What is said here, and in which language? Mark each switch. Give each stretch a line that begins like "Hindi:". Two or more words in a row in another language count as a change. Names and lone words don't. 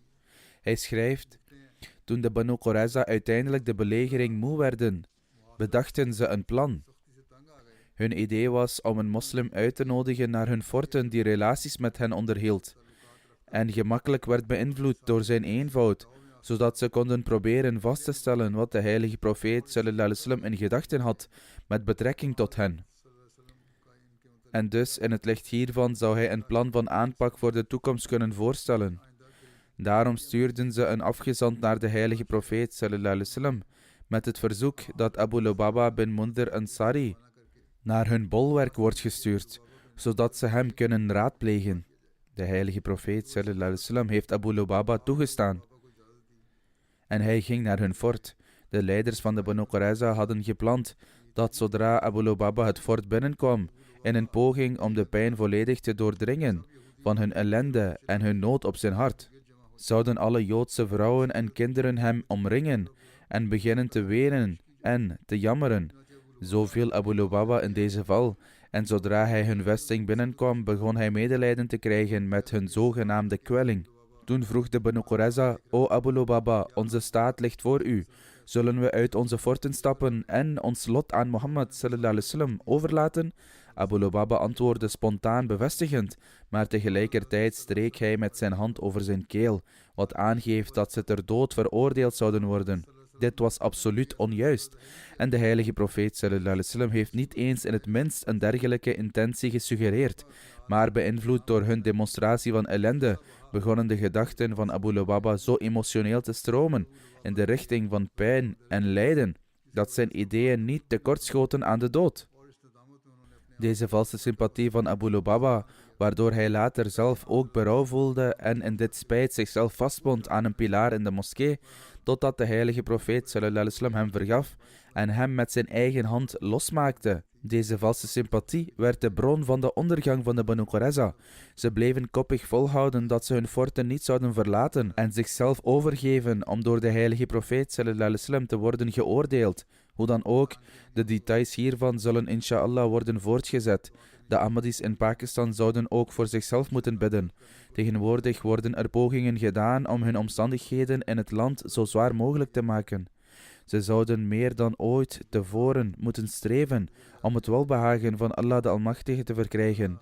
Dutch: Hij schrijft, toen de Banu Qurayza uiteindelijk de belegering moe werden, bedachten ze een plan. Hun idee was om een moslim uit te nodigen naar hun forten die relaties met hen onderhield en gemakkelijk werd beïnvloed door zijn eenvoud, zodat ze konden proberen vast te stellen wat de heilige profeet
Arabic: صلى الله عليه وسلم
Dutch: in gedachten had met betrekking tot hen. En dus in het licht hiervan zou hij een plan van aanpak voor de toekomst kunnen voorstellen. Daarom stuurden ze een afgezant naar de heilige profeet
Arabic: صلى الله عليه وسلم
Dutch: met het verzoek dat Abu Lubaba bin Mundhir Ansari naar hun bolwerk wordt gestuurd, zodat ze hem kunnen raadplegen. De heilige profeet
Arabic: صلى الله عليه وسلم
Dutch: heeft Abu Lubaba toegestaan. En hij ging naar hun fort. De leiders van de Banu Qurayza hadden gepland dat zodra Abu Lubaba het fort binnenkwam, in een poging om de pijn volledig te doordringen van hun ellende en hun nood op zijn hart, zouden alle Joodse vrouwen en kinderen hem omringen en beginnen te wenen en te jammeren. Zo viel Abu Lubaba in deze val, en zodra hij hun vesting binnenkwam, begon hij medelijden te krijgen met hun zogenaamde kwelling. Toen vroeg de Banu Qurayza, O Abu Lubaba, onze staat ligt voor u. Zullen we uit onze forten stappen en ons lot aan Mohammed
Arabic: صلى الله عليه وسلم
Dutch: overlaten? Abu Lubaba antwoordde spontaan bevestigend, maar tegelijkertijd streek hij met zijn hand over zijn keel, wat aangeeft dat ze ter dood veroordeeld zouden worden. Dit was absoluut onjuist. En de heilige profeet
Arabic: صلى الله عليه وسلم
Dutch: heeft niet eens in het minst een dergelijke intentie gesuggereerd, maar beïnvloed door hun demonstratie van ellende, begonnen de gedachten van Abu Lubaba zo emotioneel te stromen in de richting van pijn en lijden, dat zijn ideeën niet tekortschoten aan de dood. Deze valse sympathie van Abu Lubaba, waardoor hij later zelf ook berouw voelde en in dit spijt zichzelf vastbond aan een pilaar in de moskee, totdat de heilige profeet
Arabic: صلى الله عليه وسلم
Dutch: hem vergaf en hem met zijn eigen hand losmaakte. Deze valse sympathie werd de bron van de ondergang van de Banu Qurayza. Ze bleven koppig volhouden dat ze hun forten niet zouden verlaten en zichzelf overgeven om door de heilige profeet
Arabic: صلى الله عليه وسلم
Dutch: te worden geoordeeld. Hoe dan ook, de details hiervan zullen inshallah worden voortgezet. De Ahmadis in Pakistan zouden ook voor zichzelf moeten bidden. Tegenwoordig worden er pogingen gedaan om hun omstandigheden in het land zo zwaar mogelijk te maken. Ze zouden meer dan ooit tevoren moeten streven om het welbehagen van Allah de Almachtige te verkrijgen.